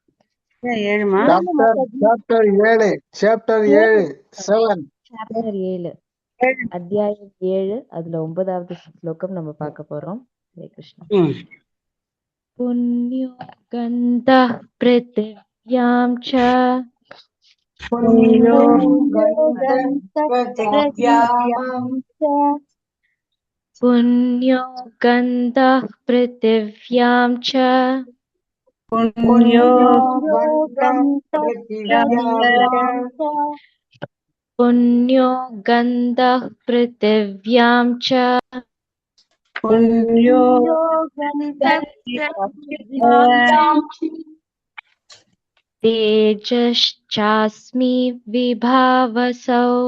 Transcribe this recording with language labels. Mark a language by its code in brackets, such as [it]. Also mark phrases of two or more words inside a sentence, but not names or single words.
[ta] சாப்டர் 7 சாப்டர் 7 அத்தியாயம் 7 அதுல 9வது ஸ்லோகம் நம்ம பார்க்க போறோம். ஹரே கிருஷ்ணா. [sa] पुण्यो गन्धः पृथिव्यां च पुण्यो गन्धः पृथिव्यां च पुण्यो गन्धः पृथिव्यां च तेजश्चास्मि विभावसौ